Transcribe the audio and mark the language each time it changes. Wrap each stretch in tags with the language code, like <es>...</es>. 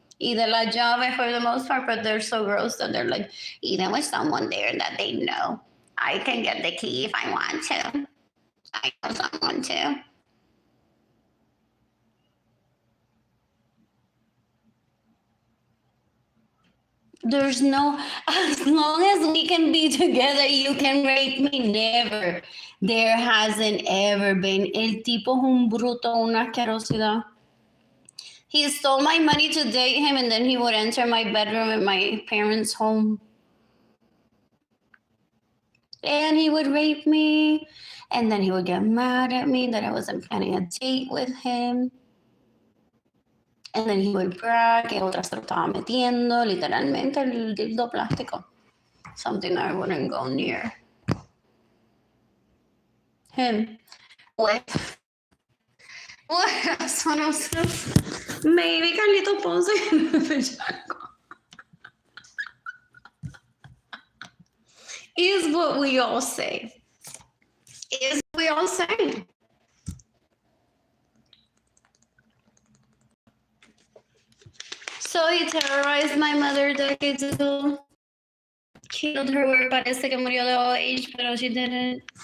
<es>Y de la llave</es> <en>for the most part, but they're so gross that they're like, even with someone there that they know, I can get the key if I want to. I know someone too. There's no, as long as we can be together, you can rape me. Never. There hasn't ever been.</en> <es>El tipo es un bruto, una asquerosidad.</es> <en>He stole my money to date him, and then he would enter my bedroom at my parents' home. And he would rape me, and then he would get mad at me that I wasn't planning a date with him. And then he would brag</en> <es>que otra se lo estaba metiendo, literalmente el dildo plástico.</es> <en>Something I wouldn't go near. Him. What else? What else? Maybe Carlito Ponce. Is what we all say. Is what we all say. So he terrorized my mother decades ago. Killed her.</en> <es>Parece que murió de</es> <en>old age,</en> <es>pero</es> <en>she didn't.</en>